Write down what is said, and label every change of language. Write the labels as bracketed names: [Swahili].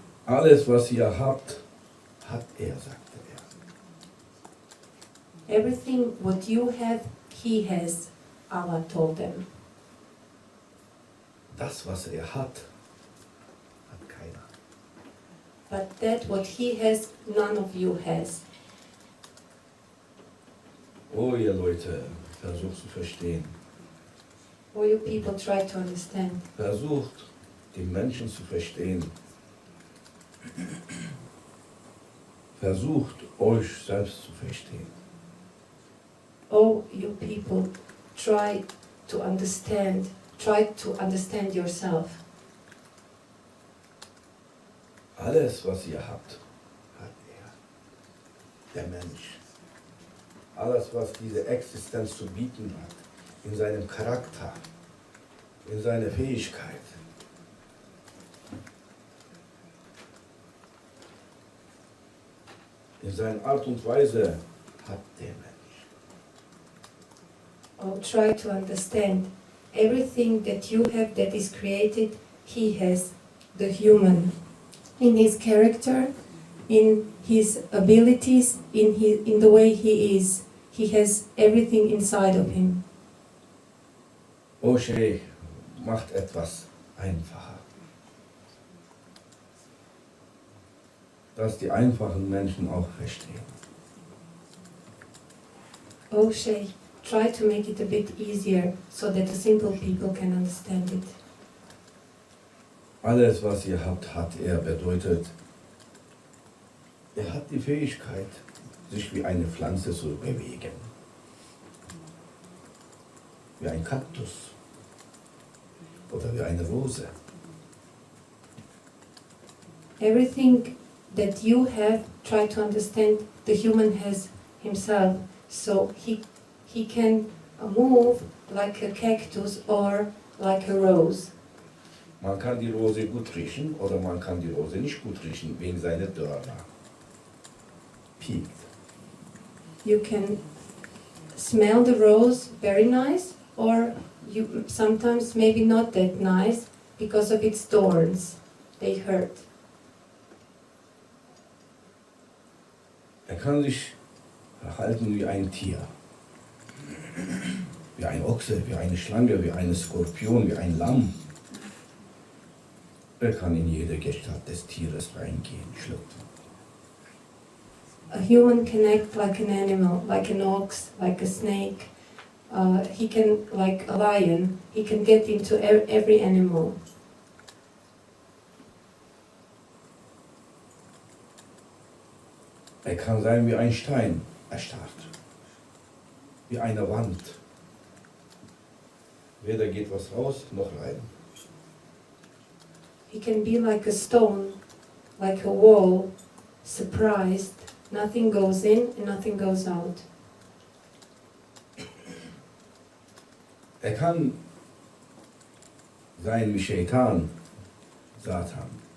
[German] Alles, was ihr habt, hat er, sagte er. [English] Everything what you have, he has, Allah told them. [German] Das, was er hat, hat keiner. [English] But that what he has, none of you has. [German] Oh, ihr Leute, versucht zu verstehen. [English] All you people try to understand. [German] Versucht, die Menschen zu verstehen. Versucht, euch selbst zu verstehen. [English] Oh, you people, try to understand yourself. [German] Alles, was ihr habt, hat er. Der Mensch. Alles, was diese Existenz zu bieten hat, in seinem Charakter, in seiner Fähigkeit. In seiner Art und Weise hat der Mensch. [English] Oh, try to understand. Everything that you have that is created, he has, the human. In his character, in his abilities, in the way he is. He has everything inside of him. [German] Oh Sheikh, macht etwas einfacher. Dass die einfachen Menschen auch verstehen. [English] Oh Sheikh, try to make it a bit easier so that the simple people can understand it. [German] Alles, was ihr habt, hat er, bedeutet, er hat die Fähigkeit, sich wie eine Pflanze zu bewegen. Wie ein Kaktus oder wie eine Rose. [English] Everything that you have, try to understand the human has himself. So he can move like a cactus or like a rose. [German] Man kann die Rose gut riechen oder man kann die Rose nicht gut riechen, wegen seiner Dörner. Piekt. [English] You can smell the rose very nice, or you sometimes maybe not that nice because of its thorns. They hurt. [German] Er kann sich verhalten wie ein Tier. Wie ein Ochse, wie eine Schlange, wie ein Skorpion, wie ein Lamm. Er kann in jede Gestalt des Tieres reingehen, schlüpfen. [English] A human can act like an animal, like an ox, like a snake. He can, like a lion, he can get into every animal. [German] Er kann sein wie ein Stein, erstarrt. Wie eine Wand. Weder geht was raus, noch rein. [English] He can be like a stone, like a wall, surprised. Nothing goes in and nothing goes out. [German] Er kann sein wie Shaitan, Satan.